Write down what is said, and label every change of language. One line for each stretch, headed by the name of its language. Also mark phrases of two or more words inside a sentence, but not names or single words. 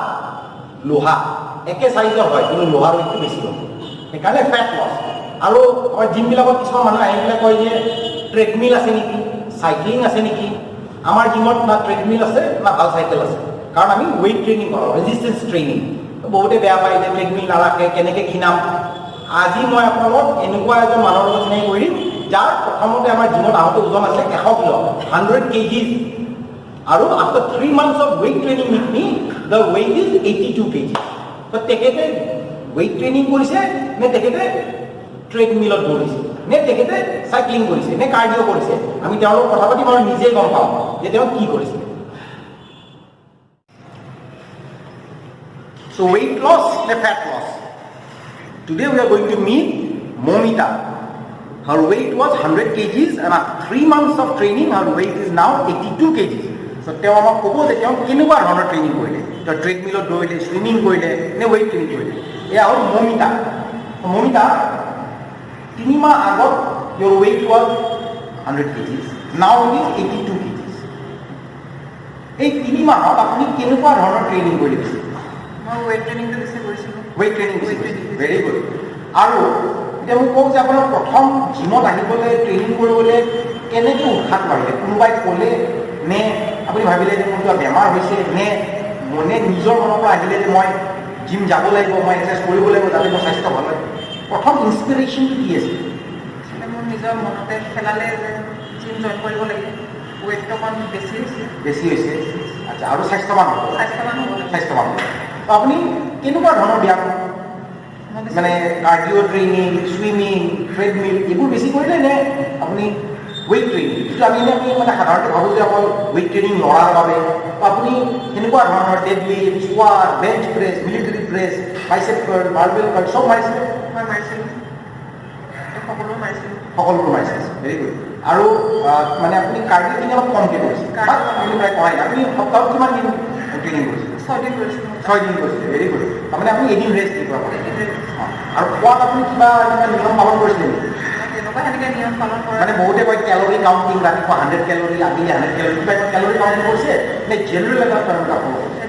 Assamese: লোহা একে সাইজৰ হয় কিন্তু লোহাৰ weight বেছি হয় সেইকাৰণে
English: fat loss
Assamese: আৰু আমাৰ জিম বিলাকত কিছুমান মানুহ আহি পেলাই কয় যে ট্ৰেডমিল আছে নেকি সাইক্লিং আছে নেকি আমাৰ জিমত না ট্ৰেডমিল আছে না ভাল সাইকেল আছে কাৰণ আমি
English: weight training
Assamese: কৰোঁ
English: resistance training
Assamese: বহুতে বেয়া পায় যে ট্ৰেডমিল নাৰাখে কেনেকৈ ক্ষীণাম আজি মই আপোনালোকক এনেকুৱা এজন মানুহৰ লগত চিনাকি কৰি দিম যাৰ প্ৰথমতে আমাৰ জিমত আহোঁতে ওজন আছে 100 কিলো 100 kgs আৰু
English: after 3 months of weight training with me the weight is 82 kg
Assamese: তো তেখেতে
English: weight training
Assamese: কৰিছে নে তেখেতে ট্ৰেডমিলত দৌৰিছে নে তেখেতে সাইক্লিং কৰিছে নে কাৰ্ডিঅ' কৰিছে আমি তেওঁৰ লগত কথা পাতিম আৰু নিজে গম পাম যে তেওঁ কি কৰিছে
English: So weight loss and fat loss. Today we are going to meet Momita. Her weight was 100 kgs and after 3 months of training her weight is now 82 kgs.
Assamese: So তেওঁ আমাক ক'ব যে তেওঁ কেনেকুৱা ধৰণৰ ট্ৰেইনিং কৰিলে তেওঁ ট্ৰেডমিলত দৌৰিলে সুইমিং কৰিলে নে
English: weight training
Assamese: কৰিলে এয়া হ'ল মমিতা মমিতা 3 মাহ আগত
English: your weight was 100 kgs now it is 82 kgs
Assamese: এই 3 মাহত আপুনি কেনেকুৱা ধৰণৰ ট্ৰেইনিং কৰিলে
English: weight training
Assamese: to বেছি কৰিছিলো
English: weight training very good
Assamese: আৰু এতিয়া মোক কওক যে আপোনাৰ প্ৰথম জিমত আহিবলৈ ট্ৰেইনিং কৰিবলৈ কেনেকৈ উৎসাহ পাইলে কোনোবাই ক'লে নে আপুনি ভাবিলে যে মোৰ কিবা বেমাৰ হৈছে নে মনে নিজৰ মনৰ পৰা আহিলে যে মই জিম যাব লাগিব মই এক্সাৰচাইজ কৰিব লাগিব যাতে মোৰ স্বাস্থ্য ভাল হয় প্ৰথম ইনস্পিৰেশ্যনটো কি আছিল মোৰ নিজৰ মনতে খেলালে যে
English: gym join
Assamese: কৰিব লাগিব ৱেটটো অকণ বেছি হৈছে আচ্ছা আৰু স্বাস্থ্যৱান হ'ব আপুনি কেনেকুৱা ধৰণৰ ব্যায়াম মানে
English: cardio training swimming treadmill
Assamese: এইবোৰ বেছি কৰিলে নে আপুনি
English: weight training
Assamese: যিটো আমি মানে সাধাৰণতে ভাবোঁ যে অকল
English: weight training
Assamese: ল'ৰাৰ বাবে আপুনি কেনেকুৱা ধৰণৰ
English: deadlift squat bench press military press biceps curl barbell curl
Assamese: চব মাৰিছিলে মই মাৰিছিলোঁ সকলো মাৰিছিলোঁ
English: very good
Assamese: আৰু মানে আপুনি কাৰ্ডিঅ'খিনি অলপ কমকৈ কৰিছে আপুনি প্ৰায় কৰাই আপুনি সপ্তাহত কিমান দিন ট্ৰেইনিং কৰিছে 6 দিন কৰিছিলে ভেৰি গুড তাৰমানে আপুনি এদিন ৰেষ্ট দিব আৰু খোৱাত আপুনি কিবা নিয়ম পালন কৰিছিলে নেকি মানে বহুতে কয়
English: calorie counting
Assamese: ৰাতিপুৱা 100 কেলৰি আবেলি 100 কেলৰি কিবা
English: calorie counting
Assamese: কৰিছে নে জেনেৰেল এটা ফৰ্মুলা ফ'ল' কৰিছে